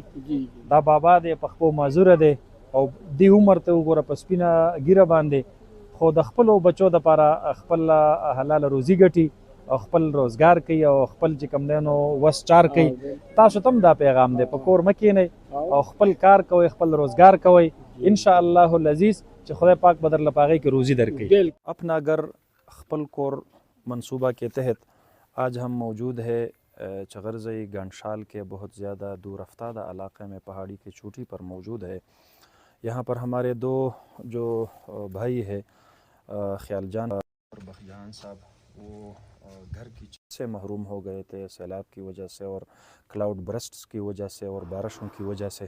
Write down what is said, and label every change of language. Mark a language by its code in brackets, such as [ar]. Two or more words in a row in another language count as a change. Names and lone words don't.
[ps] دا بابا دی، په خپو معذوره دی او دې عمر ته وګوره په سپینه ږیره باندې، خو د خپلو بچو دپاره خپل حلاله روزي ګټي او خپل روزګار کوي او خپل چې کوم دی نو وس چار کوي. تاسو ته هم دا پیغام دی، په کور مه کښېنئ او خپل کار کوئ، خپل روزګار کوئ، [ar] انشاءاللہ العزیز [ps] چې خدای پاک به درله په هغې کې روزي درکوي۔ [ur] اپنا گھر [ps] خپل کور [ur] منصوبہ کے تحت آج ہم موجود ہے چغرزئی گنڈشال کے بہت زیادہ دور افتادہ علاقے میں، پہاڑی کی چوٹی پر موجود ہے۔ یہاں پر ہمارے دو جو بھائی ہے خیال جان اور بخجان صاحب، وہ گھر کی چھت سے محروم ہو گئے تھے سیلاب کی وجہ سے اور کلاؤڈ برسٹس کی وجہ سے اور بارشوں کی وجہ سے۔